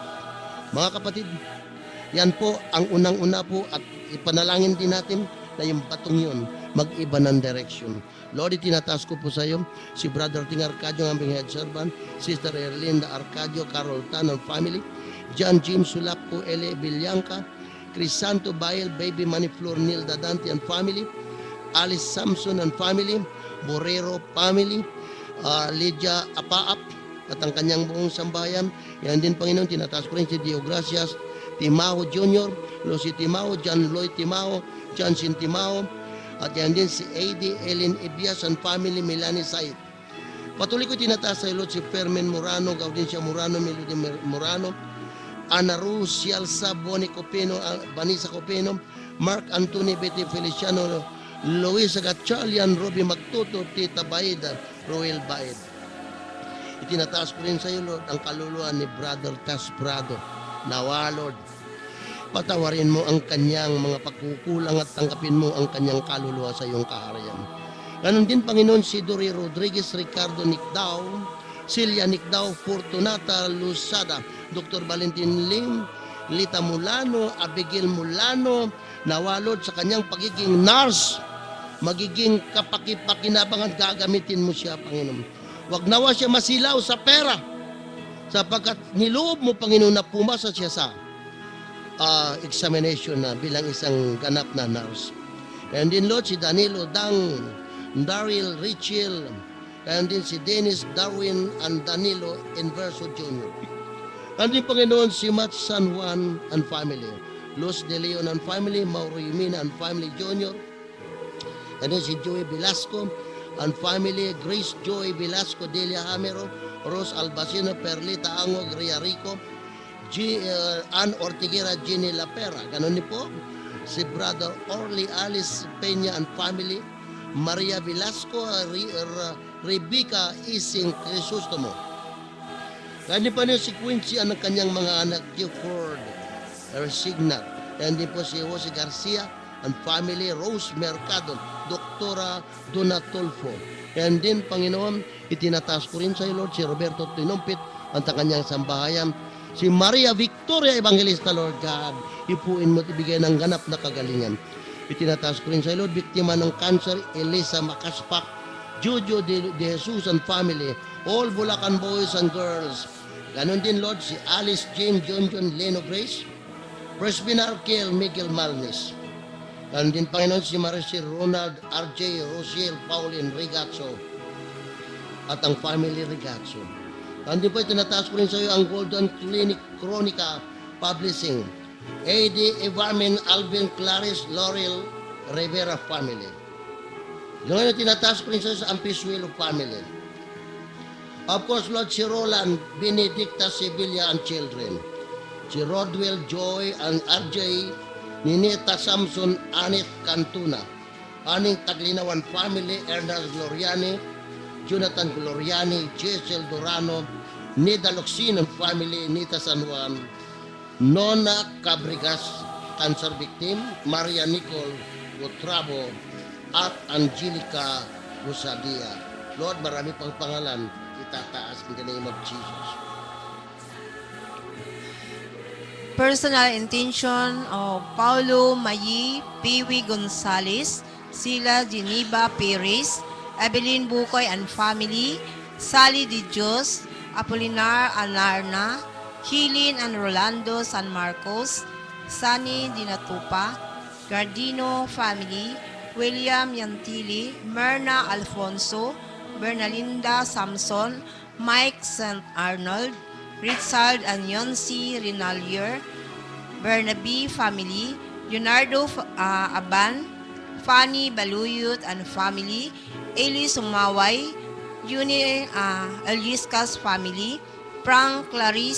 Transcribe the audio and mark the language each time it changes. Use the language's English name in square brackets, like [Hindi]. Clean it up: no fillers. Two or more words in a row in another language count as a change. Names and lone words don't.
[Filipino] Mga kapatid, yan po ang unang-una po at ipanalangin din natin na yung batong yun mag-iba ng direction. Lord, itinataas ko po sa iyo si Brother Ting Arcadio, ang aming [English] head servant, [Filipino] Sister Erlinda Arcadio, Carol Tan [English] and family, [Filipino] John James Sulapco, Ele Villanca, Crisanto Bael, Baby Maniflor, Nilda Dante [English] and family, [Filipino] Alice Samson [English] and family, [Filipino] Borrero family, Lydia Apaap, at ang kanyang buong sambahayan. Yan din, Panginoon, tinataas ko rin si Dio Gracias, Timao Jr., Lucy Timao, John Lloyd Timao, Johnson Timao, at yan din si A.D. Ellen Ibias [English] and family, [Filipino] Melanie Said. Patuloy ko tinataas sa Lord si Fermin Morano, Gaudencia Morano, Melody Morano, Ana Ruz, Cialsa, Bonnie Copeno, Vanessa Copeno, Mark Anthony, Betty Feliciano, Luisa Gatchalian, Robbie Magtuto, Tita Baida, Roel Baid. Itinataas ko rin sa iyo, Lord, ang kaluluwa ni Brother Tas Prado. Nawa, Lord, patawarin mo ang kanyang mga pagkukulang at tanggapin mo ang kanyang kaluluwa sa iyong kaharian. Ganon din, Panginoon, si Dory Rodriguez, Ricardo Nicdao, Celia Nicdao, Fortunata Lusada, Dr. Valentin Lim, Lita Mulano, Abigail Mulano, nawa, Lord, sa kanyang pagiging nurse, magiging kapakipakinabangan, gagamitin mo siya, Panginoon. Wag nawa siya masilaw sa pera, sapagkat niloob mo, Panginoon, na pumasa siya sa examination na bilang isang ganap na nurse. And din, Lord, si Danilo Dang, Daryl Richel, and din si Dennis Darwin and Danilo Inverso Jr. And din, Panginoon, si Matt San Juan [English] and family, [Filipino] Luz De Leon [English] and family, [Filipino] Mauro Yumina [English] and family [Filipino] Jr., [English] and then [Filipino] si Joey Velasco [English] and family, [Filipino] Grace Joy Velasco, Delia Hamero, Rose Albacino, Perlita Angog, Ria Rico, Ann Ortiguera, Jenny Lapera. Ganon ni po si Brother Orly Alice Peña [English] and family, [Filipino] Maria Velasco, Rebecca Ising Crisostomo. Ganon pa niyo si Quincy ang kanyang mga anak, Gifford Signat. Ganon din po si Jose Garcia [English] and family, [Filipino] Rose Mercado, Doktora Donatolfo. Yan din, Panginoon, itinataas ko rin sa iyo, Lord, si Roberto Tinumpit, ang kanyang sambahayan, si Maria Victoria Evangelista, [English] Lord God, [Filipino] ipuin mo at ibigay ng ganap na kagalingan. Itinataas ko rin sa iyo, Lord, biktima ng cancer, Elisa Macaspak, Jojo de Jesus [English] and family, all Bulacan boys and girls. [Filipino] Ganon din, Lord, si Alice Jane John Leno Grace, Presbyter Arkel Miguel Malnes. Ganon din, Panginoon, si Maricel Ronald, RJ, Rosiel, Pauline, Rigazzo, at ang family Rigazzo. Ganon din po, itinataas ko rin sa iyo ang Golden Clinic Chronica Publishing, AD Evarmin, Alvin, Clarice, Laurel, Rivera family. Ngayon, tinataas ko rin sa iyo sa Ampisuelo family. [English] Of course, [Filipino] Lord, si Roland, Benedicta, Sevilla, [English] and children. [Filipino] Si Rodwell, Joy, and RJ, Ninita, Samson, Anit, Cantuna. Aning Taglinawan family, Ernest Gloriani, Jonathan Gloriani, Jessel Durano, Nida Loxinon family, Nita San Juan, Nona Cabrigas, [English] cancer victim, [Filipino] Maria Nicole Gotrabo, at Angelica Busadia. Lord, marami pang pangalan itataas [English] in the name of Jesus. Personal intention of Paulo Mayi, Piwi Gonzales, Sila Geneva Perez, Evelyn Bukoy and family, Sally Di Dios, Apolinar Alarna, Hilin and Rolando San Marcos, Sunny Dinatupa, Gardino family, William Yantili, Myrna Alfonso, Bernalinda Samson, Mike St. Arnold, Richard and Yonsi Rinalier, Bernabe family, Leonardo Aban, Fanny Baluyot and family, Eli Sumaway, Juni Eliscas family, Frank Clarice